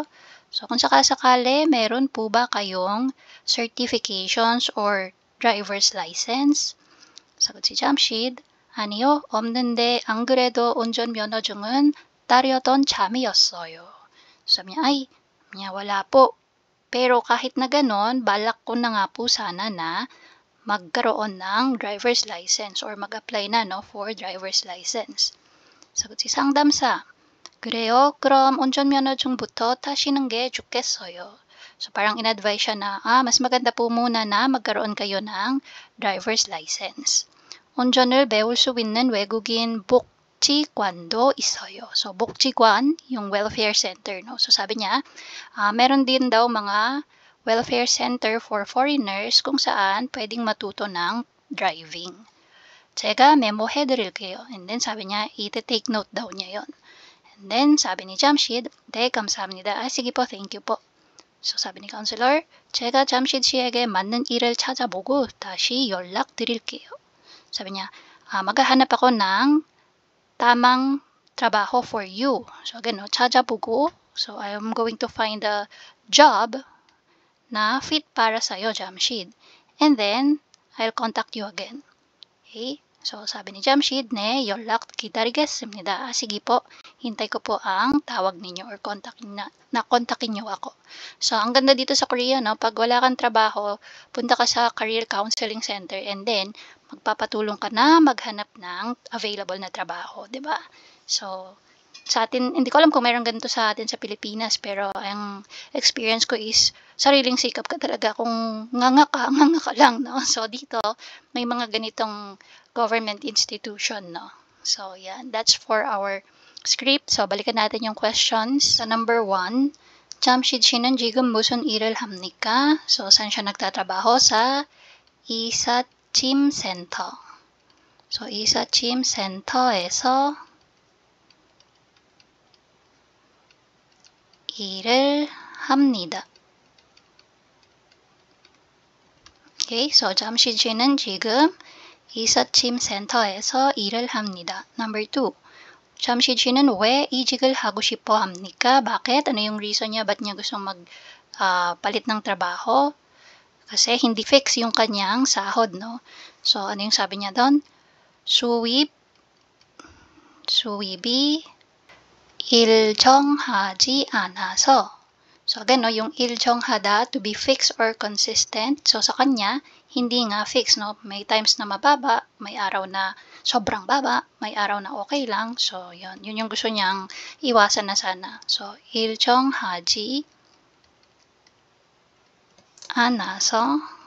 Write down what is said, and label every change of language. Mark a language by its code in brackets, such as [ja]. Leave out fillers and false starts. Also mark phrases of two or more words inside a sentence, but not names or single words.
[tl] So kung sakasakali, meron po ba kayong [en] certifications or driver's license? [tl] sagot si Jamshid, [ko] 아니요, 없는데 안 그래도 운전면허증은 따려던 참이었어요. [tl] Sabi niya, ay, wala po. Pero kahit na ganon, balak ko na nga po sana na magkaroon ng [en] driver's license [tl] or mag-apply na, [en] no, for driver's license. [tl] sagot si [ko] 상담사, 그래요? 그럼 운전면허증부터 타시는 게 좋겠어요. [tl] So parang in-advise siya na, mas maganda po muna na magkaroon kayo ng [en] driver's license. [ko] 운전을 배울 수 있는 외국인 복지관도 있어요. So, 복지관, [tl] yung [en] welfare center, [tl] no? So, sabi niya, meron din daw mga [en] welfare center for foreigners [tl] kung saan pwedeng matuto ng driving. [ko] 제가 메모해드릴게요. [en] And then, [tl] sabi niya, ite-take note daw niya yon. [en] And then, [tl] sabi ni Jamshid, [ko] 네, 감사합니다. [tl] sige po, [en] thank you [tl] po. So, sabi ni counselor, [ko] 제가 잠시 씨에게 맞는 일을 찾아보고 다시 연락드릴게요. [tl] Sabi niya, maghahanap ako ng tamang trabaho [en] for you. [tl] So, again, 찾아보고. So, [en] I am going to find a job [tl] na fit para sa'yo, Jamshid. [en] And then, I'll contact you again. Okay? So, [tl] sabi ni Jamshid, [ko] 네, 연락 기다리겠습니다. [tl] sige po, hintay ko po ang tawag ninyo or kontakin nyo ako. So, ang ganda dito sa Korea, no, pag wala kang trabaho, punta ka sa [en] career counseling center and then, [tl] magpapatulong ka na maghanap ng available na trabaho, di ba? So, sa atin, hindi ko alam kung meron ganito sa atin sa Pilipinas, pero ang experience ko is sariling sikap ka talaga. Kung nganga ka lang, no? So, dito, may mga ganitong [en] government institution, [tl] no? So, yan. [en] That's for our script. So, [tl] balikan natin yung questions. Sa number 1, [ko] 잠시 쉬는 지금 무슨 일을 합니까? [tl] So, saan siya nagtatrabaho? [ko] Sa 이삿짐 센터. So, 이삿짐 센터에서 일을 합니다. [en] Okay, so [ko] 잠시 쉬는 지금 이삿짐 센터에서 일을 합니다. Number 2, 잠시 쉬는 왜 이직을 하고 싶어 합니까? [tl] Bakit? Ano yung reason niya? Ba't niya gustong palit ng trabaho? Kasi hindi fix yung kanyang sahod, no? So, ano yung sabi niya doon? [ko] 수입이 일정하지 않아서. [tl] So, again, no, yung 일정하다, [en] to be fixed or consistent. So, [tl] sa kanya, hindi nga fixed, no? May times na mababa, may araw na sobrang baba, may araw na okay lang. So, yun yung gusto niyang iwasan na sana. So, [ko] 일정하지 않아서.